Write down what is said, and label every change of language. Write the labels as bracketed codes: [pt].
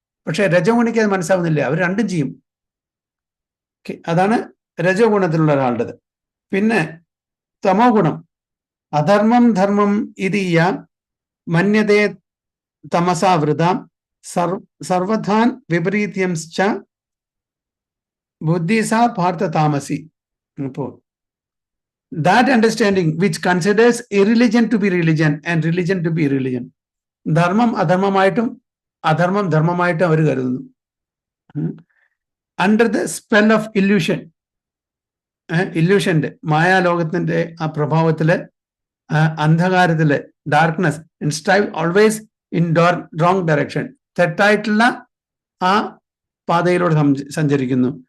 [ml] പക്ഷെ രജോ ഗുണിക്ക് അത് മനസ്സിലാവുന്നില്ല, അവർ രണ്ടും ചെയ്യും. അതാണ് രജോ ഗുണത്തിലുള്ള ഒരാളുടേത്. [sa] പിന്നെ തമോ ഗുണം, അധർമ്മം ധർമ്മം ഇതീയ മന്യതേ തമസാവൃതാം സർവധാൻ വിപരീത്യം ബുദ്ധിസാ പാർത്ഥ താമസി. [en] അപ്പോൾ that understanding which considers irreligion to be religion and religion to be irreligion, [ml] ധർമ്മം അധർമ്മമായിട്ടും അധർമ്മം ധർമ്മമായിട്ടും അവർ കരുതുന്നു. [en] under the spell of illusion, [ml] ഇല്യൂഷന്റെ മായാലോകത്തിന്റെ ആ പ്രഭാവത്തില്, അന്ധകാരത്തില്, [en] darkness, and strive always in wrong direction, [ml] തെറ്റായിട്ടുള്ള ആ പാതയിലൂടെ സഞ്ചരിക്കുന്നു.